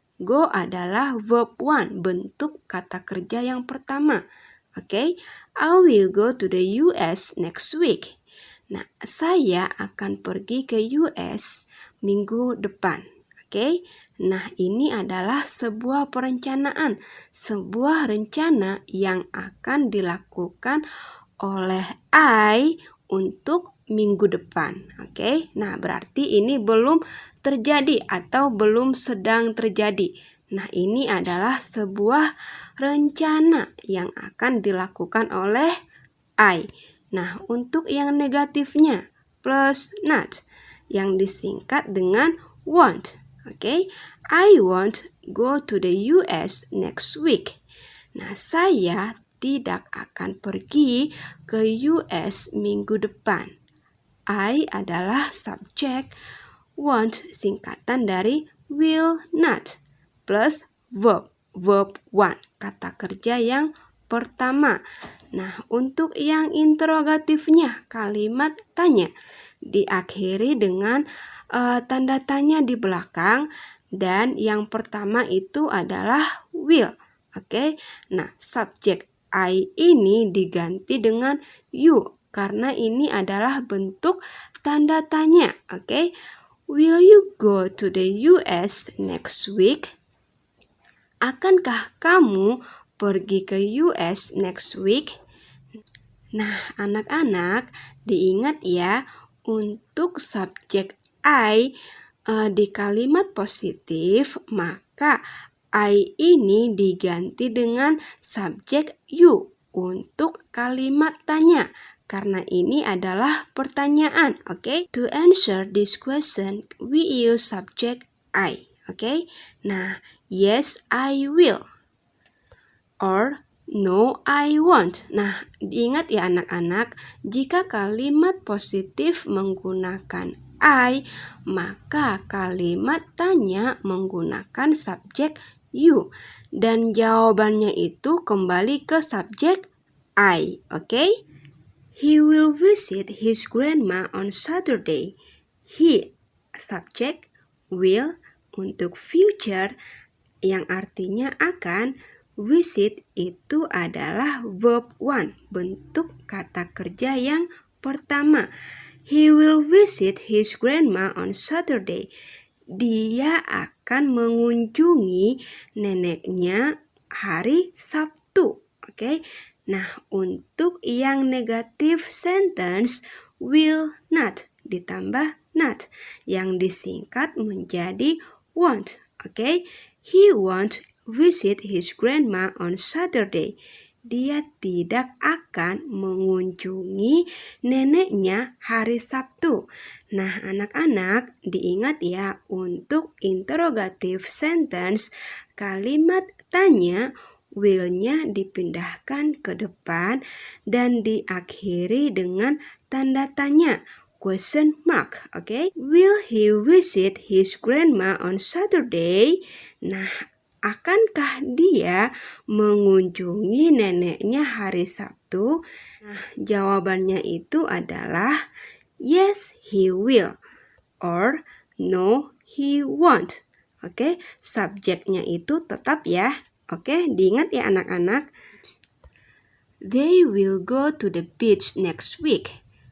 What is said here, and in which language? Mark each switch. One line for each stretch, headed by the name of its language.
Indonesian: Go adalah verb one, bentuk kata kerja yang pertama.
English: Oke, I will go to the US next week.
Indonesian: Nah, saya akan pergi ke US minggu depan. Oke, nah ini adalah sebuah perencanaan, sebuah rencana yang akan dilakukan oleh I untuk minggu depan. Oke, nah berarti ini belum terjadi atau belum sedang terjadi. Nah, ini adalah sebuah rencana yang akan dilakukan oleh I. Nah, untuk yang negatifnya plus not yang disingkat dengan want.
English: Oke, I won't go to the US next week.
Indonesian: Nah, saya tidak akan pergi ke US minggu depan. I adalah subjek, want singkatan dari will not plus verb one, kata kerja yang pertama. Nah, untuk yang interrogatifnya, kalimat tanya diakhiri dengan tanda tanya di belakang, dan yang pertama itu adalah will. Oke, nah subjek I ini diganti dengan you karena ini adalah bentuk tanda tanya.
English: Oke, will you go to the US next week?
Indonesian: Akankah kamu pergi ke US
English: next week?
Indonesian: Nah, anak-anak, diingat ya, untuk subjek I di kalimat positif, maka I ini diganti dengan subjek you untuk kalimat tanya. Karena ini adalah pertanyaan, oke?
English: To answer this question, we use subject I, oke? Nah, yes, I will. Or no, I won't.
Indonesian: Nah, diingat ya anak-anak, jika kalimat positif menggunakan I, maka kalimat tanya menggunakan subjek you. Dan jawabannya itu kembali ke subjek I, oke?
English: He will visit his grandma on Saturday.
Indonesian: He, subjek, will untuk future yang artinya akan. Visit itu adalah verb one, bentuk kata kerja yang pertama.
English: He will visit his grandma on Saturday.
Indonesian: Dia akan mengunjungi neneknya hari Sabtu. Oke. Nah, untuk yang negatif sentence, will not ditambah not yang disingkat menjadi won't. Oke.
English: He won't visit his grandma on Saturday.
Indonesian: Dia tidak akan mengunjungi neneknya hari Sabtu. Nah, anak-anak, diingat ya, untuk interrogative sentence, kalimat tanya, will-nya dipindahkan ke depan dan diakhiri dengan tanda tanya, question mark, oke?
English: Will he visit his grandma on Saturday?
Indonesian: Nah, akankah dia mengunjungi neneknya hari Sabtu? Nah, jawabannya itu adalah
English: yes, he will. Or no, he won't.
Indonesian: Oke, subjeknya itu tetap ya. Oke, diingat ya anak-anak.
English: They will go to the beach next week.